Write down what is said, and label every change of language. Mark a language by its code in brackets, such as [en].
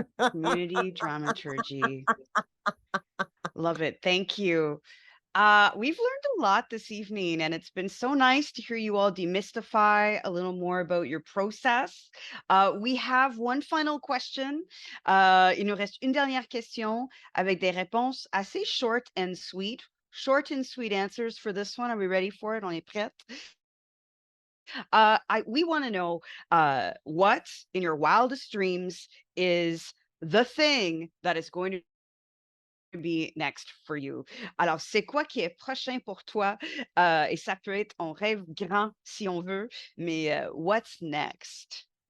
[en] Community dramaturgy. Love it. Thank you. We've learned a lot this evening, and it's been so nice to hear you all demystify a little more about your process. We have one final question. [fr] Il nous reste une dernière question avec des réponses assez [en] short and sweet. Short and sweet answers for this one. Are we ready for it? [fr] On est prête? [en] We want to know what in your wildest dreams is the thing that is going to be next for you. [fr] Alors, c'est quoi qui est prochain pour toi? Et ça peut être, on rêve grand si on veut, mais [en] what's next?